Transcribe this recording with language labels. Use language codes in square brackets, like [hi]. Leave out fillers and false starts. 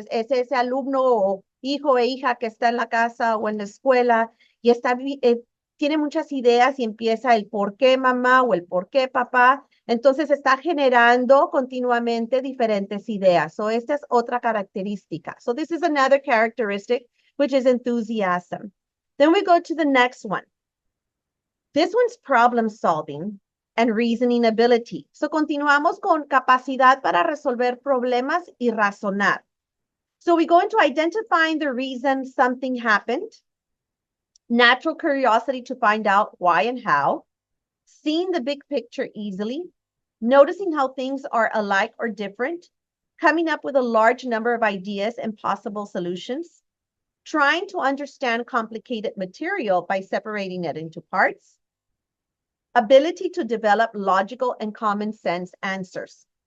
[es] Es ese alumno o hijo e hija que está en la casa o en la escuela y tiene muchas ideas y empieza el por qué mamá o el por qué papá. Entonces está generando continuamente diferentes ideas. So esta es otra característica. [en] So this is another characteristic, which is enthusiasm. Then we go to the next one. This one's problem solving and reasoning ability. [es] So continuamos con capacidad para resolver problemas y razonar. [en] So we go into identifying the reason something happened, natural curiosity to find out why and how, seeing the big picture easily, noticing how things are alike or different, coming up with a large number of ideas and possible solutions, trying to understand complicated material by separating it into parts, ability to develop logical and common sense answers.